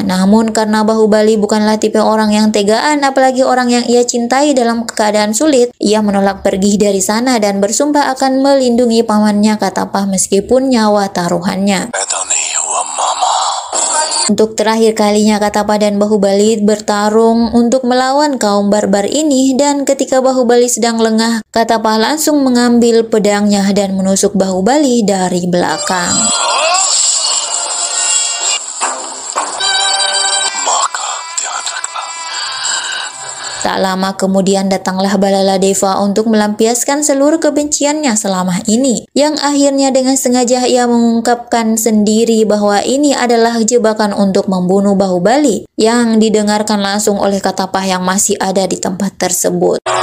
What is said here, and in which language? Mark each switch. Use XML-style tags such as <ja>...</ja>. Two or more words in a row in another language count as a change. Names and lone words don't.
<id>Namun karena Bahubali bukanlah tipe orang yang tegaan, apalagi orang yang ia cintai dalam keadaan sulit, ia menolak pergi dari sana dan bersumpah akan melindungi pamannya Katapa meskipun nyawa taruhannya. Untuk terakhir kalinya Katapa dan Bahubali bertarung untuk melawan kaum barbar ini, dan ketika Bahubali sedang lengah, Katapa langsung mengambil pedangnya dan menusuk Bahubali dari belakang.</id> <hi>माँ का ध्यान रखना।</hi> <id>Tak lama kemudian datanglah Balaladeva untuk melampiaskan seluruh kebenciannya selama ini, yang akhirnya dengan sengaja ia mengungkapkan sendiri bahwa ini adalah jebakan untuk membunuh Bahubali, yang didengarkan langsung oleh Katapah yang masih ada di tempat tersebut.</id>